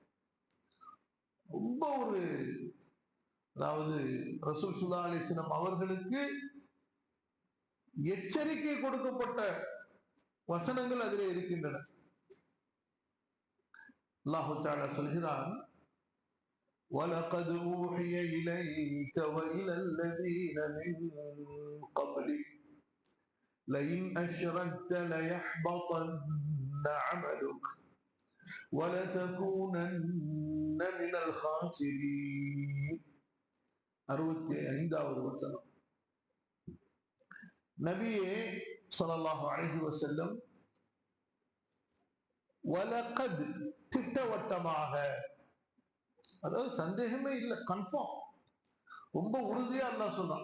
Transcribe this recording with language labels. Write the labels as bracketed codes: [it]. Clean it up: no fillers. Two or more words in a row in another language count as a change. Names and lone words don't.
[ta] ரொம்ப அதாவது ரசூல் [ar] صلى الله عليه وسلم [ta] அவர்களுக்கு எச்சரிக்கை கொடுக்கப்பட்ட வசனங்கள் அதிலே இருக்கின்றன. [ar] الله تعالى [ta] சொல்கிறான், [ar] وَلَقَدْ أُوحِيَ إِلَيْكَ وَإِلَى الَّذِينَ مِن قَبْلِكَ لَئِنْ أَشْرَكْتَ لَيَحْبَطَنَّ عَمَلُكَ وَلَتَكُونَنَّ مِنَ الْخَاسِرِينَ. [ta] 65வது வசனம். நபியே [ar] صلى الله عليه وسلم, [ta] வலகத் திட்டவட்டமாக, அதாவது சந்தேகமே இல்லை, கன்ஃபார்ம், ரொம்ப உறுதியா அல்லாஹ் சொல்றான்.